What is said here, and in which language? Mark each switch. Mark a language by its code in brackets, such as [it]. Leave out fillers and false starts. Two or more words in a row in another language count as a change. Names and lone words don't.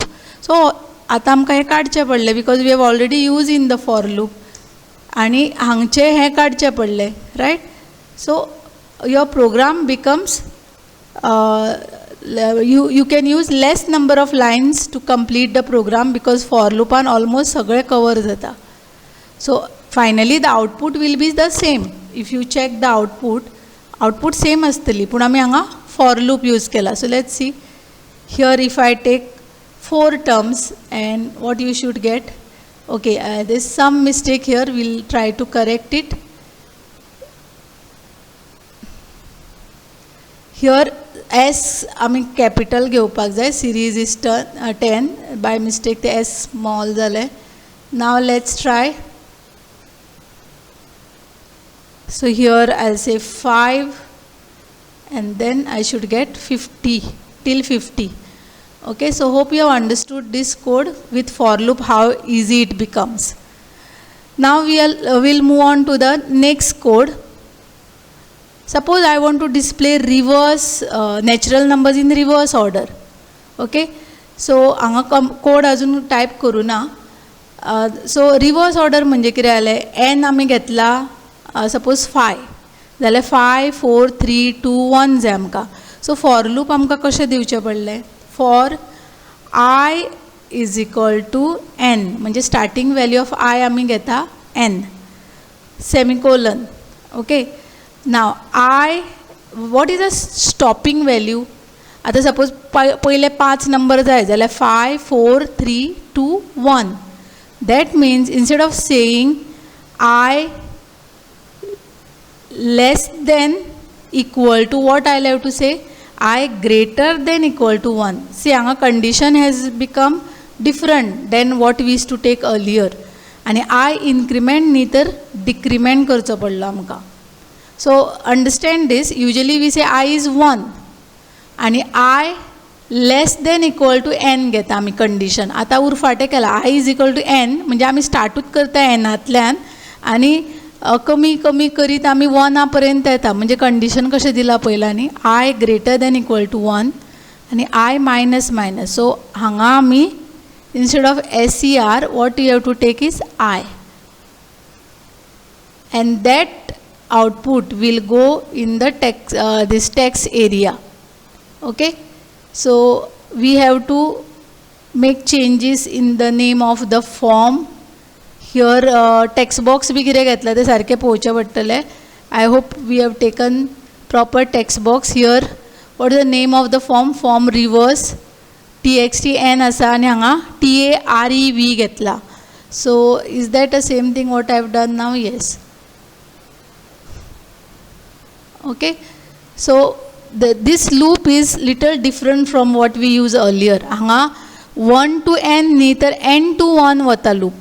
[en] So [kok] आता आमकां हें काडचें पडलें [en] because we have already used in the for loop, [kok] आनी हांगचें हें काडचें पडलें, right? [en] So your program becomes you can use less number of lines to complete the program because for loopan almost सगळे cover जाता. So finally the output will be the same. If you check the output same [kok] असतली पण आमी हांगा [en] for loop use केला. So let's see here if I take 4 terms and what you should get. Okay, there's some mistake here, we'll try to correct it. [kok] Here S आमी capital घेवपाक जाय, [en] series is 10 by mistake ते S small जाले. Now let's try. So here I'll say 5 and then I should get 50 till 50. Okay, so hope you have understood this code with for loop how easy it becomes. Now we'll move on to the next code. Suppose I want to display reverse natural numbers in reverse order. Okay, so [kok] हांगा code अजून type करू ना. [en] So reverse order [kok] म्हणजे कितें जालें, n आमी घेतला suppose 5 जाल्यार 5 4 3 2 1 जाय आमकां. [en] so for loop [kok] आमकां कशें दिवचें पडलें, [en] for I is equal to n म्हणजे starting value of I [kok] आमी घेता [en] n semicolon. Okay, now I, what is the stopping value? [kok] आता suppose पहिले 5 नंबर जाय जाल्यार 5 4 3 2 1. [en] That means instead of saying I less than equal to, what I'll have to say, I greater than equal to 1. See, our condition has become different than what we used to take earlier. And I increment neither decrement [kok] करचो पडलो आमकां. [en] So understand this, usually we say I is 1 and I less than equal to n [kok] घेता आमी [en] condition. [kok] आता उरफाटें केला [en] I is equal to n [kok] म्हणजे आमी स्टार्टूच करता nतल्यान आनी कमी कमी करीत आमी 1 पर्यंत येता. म्हणजे कंडिशन कशें दिला पयलांनी, [en] I greater than equal to 1 आणि I minus minus. So [kok] हांगा आमी [en] instead of SER what you have to take is I, and that output will go in the text this text area. Okay, so we have to make changes in the name of the form. Here text box [kok] भी कितें घेतला ते सारके पोवचे पडटले. [en] I hope we have taken proper text box. Here what is the name of the form, form reverse txt n [kok] आसा आनी हांगा [en] tarev घेतला. So is that the same thing what I have done now? Yes. Okay, so this loop is little different from what we used earlier. [kok] हांगा 1 to n neither n to 1 वता loop.